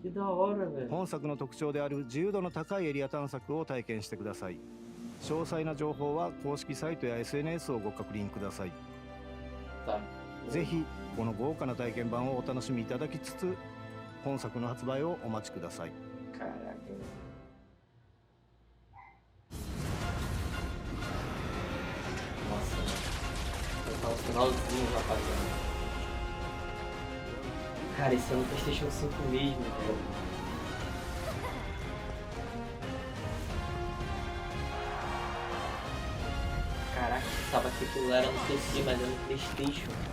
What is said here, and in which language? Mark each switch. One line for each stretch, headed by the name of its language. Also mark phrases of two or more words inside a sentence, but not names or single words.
Japanese: 本作の特徴である自由度の高いエリア探索を体験してください。詳細な情報は公式サイトや SNS をご確認ください。ぜひこの豪華な体験版をお楽しみいただきつつ、本作の発売をお待ちください。
Portuguese: Tá no finalzinho, rapaziada. Cara, esse é no PlayStation 5 mesmo, velho. Caraca, eu pensava que aquilo era no PC, mas é no PlayStation.